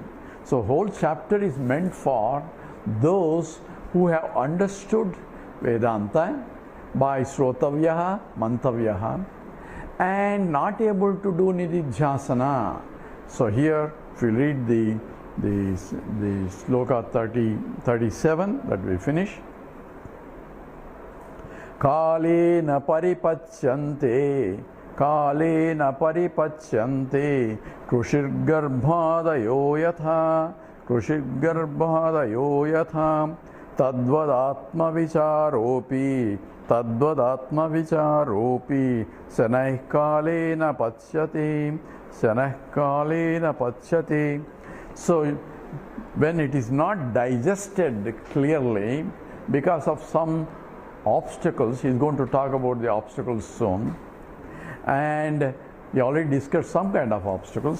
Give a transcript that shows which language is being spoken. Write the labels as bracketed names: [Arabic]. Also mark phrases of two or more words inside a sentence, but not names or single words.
[English] So whole chapter is meant for those who have understood Vedanta by [Sanskrit] Shrotavyaha, Mantavyaha, [English] and not able to do Nididhyasana. So here, if we read the sloka 37 that we finish. [Sanskrit] Kalena paripachyante, kalena paripachyante, krushirgarbhadayo yatha, krushirgarbhadayo yatha, tadvadatma vicharopi, tadvadatma vicharopi, sanaih kalena pachyate, sanaih kalena pachyate. [English] So, when it is not digested clearly because of some obstacles, he is going to talk about the obstacles soon, and he already discussed some kind of obstacles.